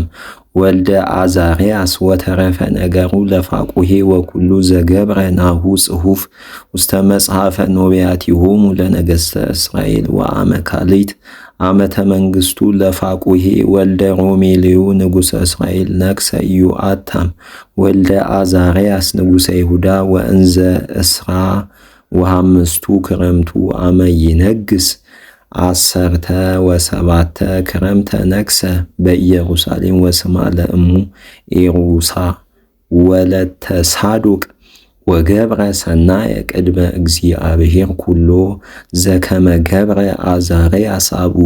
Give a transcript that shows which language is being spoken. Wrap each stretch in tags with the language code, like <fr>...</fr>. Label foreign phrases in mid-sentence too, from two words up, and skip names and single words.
<gez>ወልደ አዛርያስ ወተረፈ ነገሩ ለፋቁሄ ወኩሉ ዘገብረ ናሁ ጽሑፍ ውስተ መጽሐፈ ኖቢያቲሆሙ ለነገሥተ እስራኤል ወአመካሊት ዓመተ መንግሥቱ ለፋቁሄ ወልደ ሮሜሌዩ ንጉሠ እስራኤል ነግሠ ኢዮአታም ወልደ አዛርያስ ንጉሠ ይሁዳ ወእንዘ እስራ ወሐምስቱ ክረምቱ አመ ይነግስ 17 ክረምተ ነግሠ በኢየሩሳሌም ወስማ ለእሙ ኤሩሳ ወለተ ሳዶቅ ወገብረ ሰናየ ቅድመ እግዚአብሔር ኩሎ ዘከመ ገብረ አዛርያስ አቡሁ</gez>